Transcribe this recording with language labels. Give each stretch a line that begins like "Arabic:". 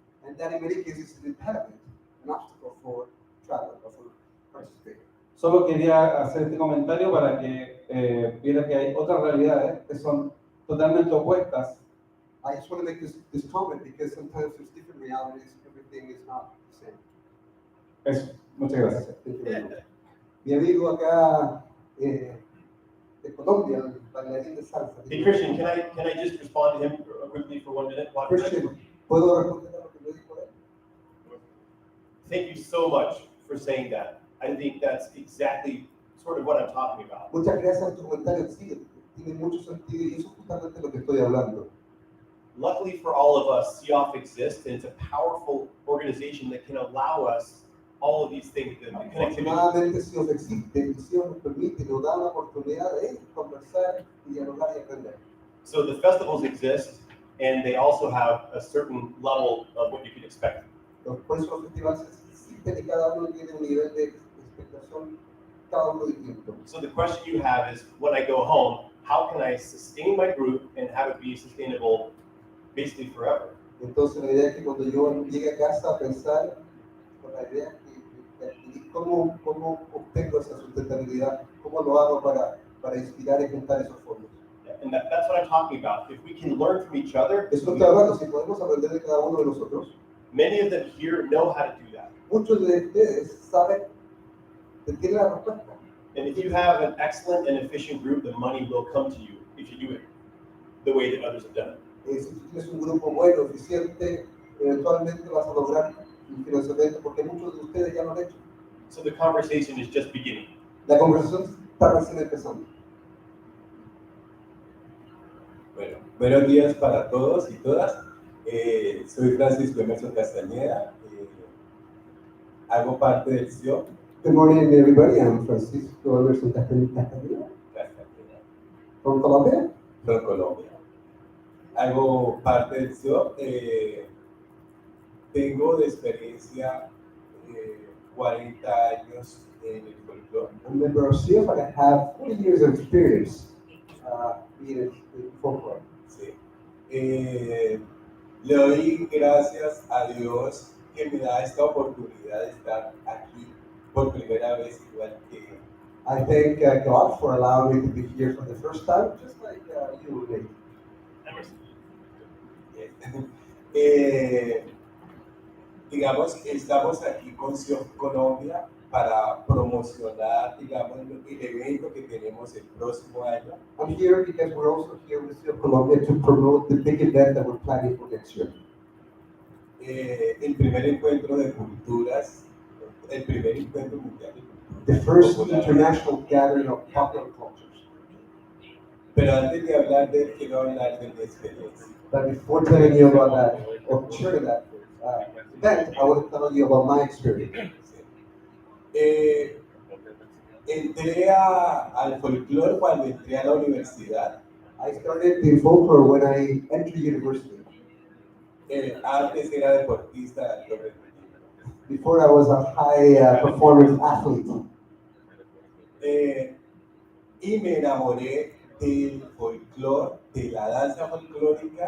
English: And that in many cases is an impediment, an obstacle for travel or for participating.
Spanish: Solo quería hacer este comentario para que viera que hay otras realidades que son totalmente opuestas.
English: I just want to make this comment because sometimes there's different realities, everything is not the same.
Spanish: Eso, muchas gracias.
English: Thank you very much.
Spanish: Mi amigo acá de Colombia, el bailarín de salsa.
English: Hey Christian, can I just respond to him quickly for 1 minute?
Spanish: Christian, ¿puedo responder a lo que me dijo él?
English: Thank you so much for saying that. I think that's exactly sort of what I'm talking about.
Spanish: Muchas gracias por tu comentario, sí, tiene mucho sentido y eso es justamente lo que estoy hablando.
English: Luckily for all of us, CEOF exists, and it's a powerful organization that can allow us all of these things, the connectivity.
Spanish: Afortunadamente, si os existe, y si os permite, nos da la oportunidad de conversar y dialogar y aprender.
English: So the festivals exist, and they also have a certain level of what you can expect.
Spanish: Por eso los festivales existen y cada uno tiene un nivel de expectación, cada uno distinto.
English: So the question you have is, when I go home, how can I sustain my group and have it be sustainable basically forever?
Spanish: Entonces la idea es que cuando yo llegue a casa a pensar, con la idea de adquirir cómo obtengo esa sustentabilidad, cómo lo hago para inspirar y juntar esos fondos.
English: And that's what I'm talking about. If we can learn from each other,
Spanish: Eso estoy hablando, si podemos aprender de cada uno de nosotros.
English: many of them here know how to do that.
Spanish: Muchos de ustedes saben, tienen la respuesta.
English: And if you have an excellent and efficient group, the money will come to you if you do it the way that others have done it.
Spanish: Si tú tienes un grupo bueno, eficiente, eventualmente vas a lograr un financiamiento porque muchos de ustedes ya lo han hecho.
English: So the conversation is just beginning.
Spanish: La conversación está recién empezando. Bueno, buenos días para todos y todas. Soy Francisco Emerson Castañeda. Hago parte del CIO.
English: Good morning, everybody. I'm Francisco Emerson Castañeda from Colombia. From Colombia.
Spanish: Hago parte del CIO. Tengo de experiencia 40 años en el folclore.
English: I'm a member of CIF and I have 40 years of experience being in folklore.
Spanish: Sí. Le doy gracias a Dios que me da esta oportunidad de estar aquí por primera vez, igual que
English: I thank God for allowing me to be here for the first time, just like you and me.
Spanish: digamos, estamos aquí con CIO Colombia para promocionar, digamos, el evento que tenemos el próximo año.
English: I'm here because we're also here with Still Colombia to promote the big event that we're planning for next year.
Spanish: El primer encuentro de culturas, el primer encuentro mundial de
English: The
Spanish: culturas
English: first
Spanish: populares.
English: international gathering of popular cultures.
Spanish: Pero antes de hablar de él, quiero hablar de mi experiencia.
English: But before telling you about that, or sharing that event, I want to tell you about my experience.
Spanish: Entré al folclore cuando entré a la universidad.
English: I started in folklore when I entered university.
Spanish: Antes era deportista de alto rendimiento.
English: Before I was a high performance athlete.
Spanish: Y me enamoré del folclore, de la danza folclórica.